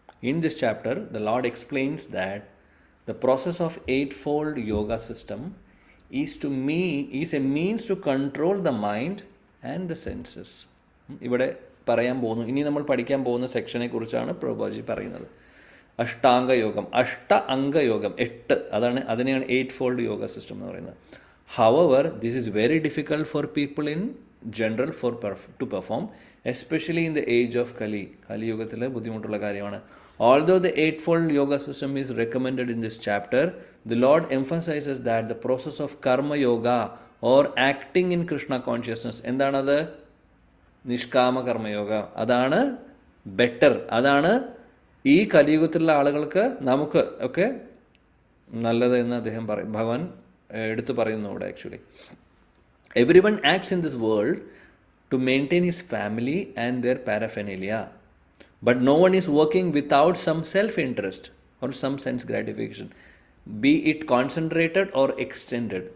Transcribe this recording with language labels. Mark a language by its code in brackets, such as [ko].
[en] In this chapter, the Lord explains that The process of eightfold yoga system is a means to control the mind and the senses. [ml] ഇവിടെ പറയാൻ പോകുന്നു, ഇനി നമ്മൾ പഠിക്കാൻ പോകുന്ന സെക്ഷനെ കുറിച്ചാണ് പ്രഭുപാദി പറയുന്നത്. അഷ്ടാംഗയോഗം, അംഗയോഗം 8, അതിനെയാണ് [en] 8-fold yoga system [ml] എന്ന് പറയുന്നത്. [en] However, this is very difficult for people in general to perform, especially in the age of Kali. [ml] കലിയുഗത്തിൽ ബുദ്ധിമുട്ടുള്ള കാര്യമാണ്. [en] Although the 8-fold yoga system is recommended in this chapter, the Lord emphasizes that the process of karma yoga or acting in Krishna consciousness, [ml] എന്താണത്? നിഷ്കാമ കർമ്മയോഗ. അതാണ് better, അതാണ് ഈ കലിയുഗത്തിലുള്ള ആളുകൾക്ക് നമുക്ക് ഒക്കെ നല്ലത് എന്ന് അദ്ദേഹം ഭഗവാൻ എടുത്തു പറയുന്നു ഇവിടെ. [en] Actually everyone acts in this world to maintain his family and their paraphernalia, but no one is working without some self-interest or some sense gratification, be it concentrated or extended.